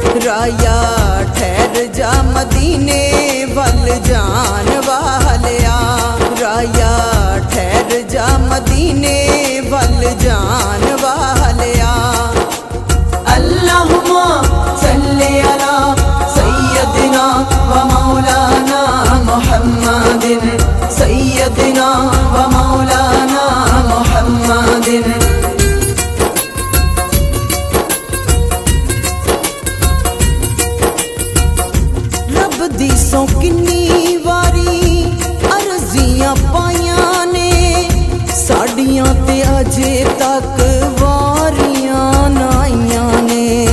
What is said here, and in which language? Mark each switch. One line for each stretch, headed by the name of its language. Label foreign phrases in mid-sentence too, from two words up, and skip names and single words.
Punjabi: رایا ٹھہر جا مدینے ول جان والیا، رایا ٹھہر جا مدینے ول جان والیا.
Arabic: اللهم صل على سيدنا ومولانا محمد، سيدنا ومولانا محمد.
Punjabi: رب دی سوں کنی واری عرضیاں پائیاں نے، ساڈیاں تے اجے تک واریاں نائیاں نے.